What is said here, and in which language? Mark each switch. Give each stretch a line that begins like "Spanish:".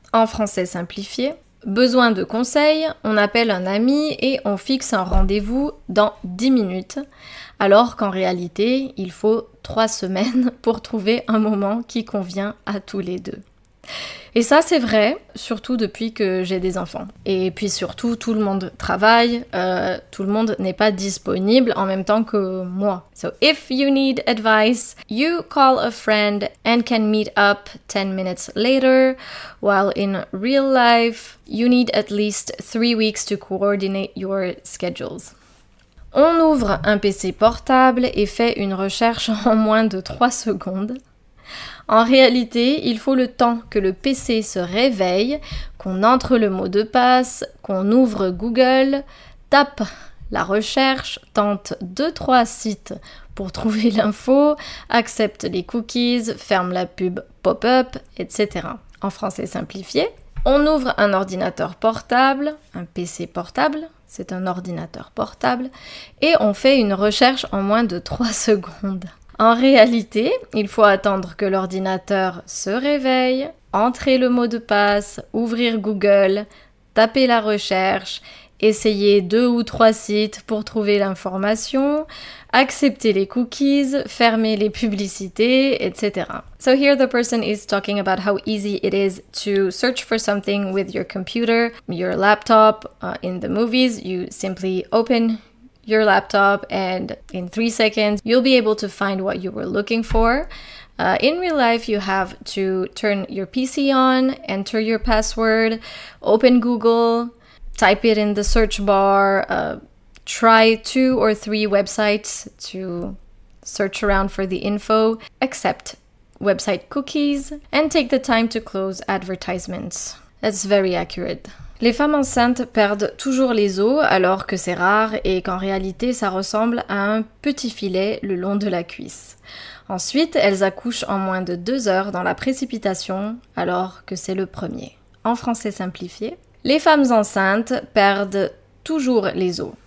French: En français simplifié, besoin de conseils, on appelle un ami et on fixe un rendez-vous dans 10 minutes, alors qu'en réalité, il faut 3 semaines pour trouver un moment qui convient à tous les deux. Et ça, c'est vrai, surtout depuis que j'ai des enfants. Et puis surtout, tout le monde travaille, tout le monde n'est pas disponible en même temps que moi.
English: So if you need advice, you call a friend and can meet up 10 minutes later, while in real life, you need at least 3 weeks to coordinate your schedules.
French: On ouvre un PC portable et fait une recherche en moins de 3 secondes. En réalité, il faut le temps que le PC se réveille, qu'on entre le mot de passe, qu'on ouvre Google, tape la recherche, tente 2-3 sites pour trouver l'info, accepte les cookies, ferme la pub pop-up, etc. En français simplifié, on ouvre un ordinateur portable, un PC portable, c'est un ordinateur portable, et on fait une recherche en moins de 3 secondes. En réalité, il faut attendre que l'ordinateur se réveille, entrer le mot de passe, ouvrir Google, taper la recherche, essayer 2 ou 3 sites pour trouver l'information, accepter les cookies, fermer les publicités, etc.
English: So here the person is talking about how easy it is to search for something with your computer, your laptop. In the movies, you simply open your laptop and in 3 seconds you'll be able to find what you were looking for. In real life, you have to turn your PC on, enter your password, open Google, type it in the search bar, try 2 or 3 websites to search around for the info, accept website cookies, and take the time to close advertisements. That's very accurate.
French: Les femmes enceintes perdent toujours les os alors que c'est rare et qu'en réalité ça ressemble à un petit filet le long de la cuisse. Ensuite, elles accouchent en moins de 2 heures dans la précipitation alors que c'est le premier. En français simplifié, les femmes enceintes perdent toujours les os.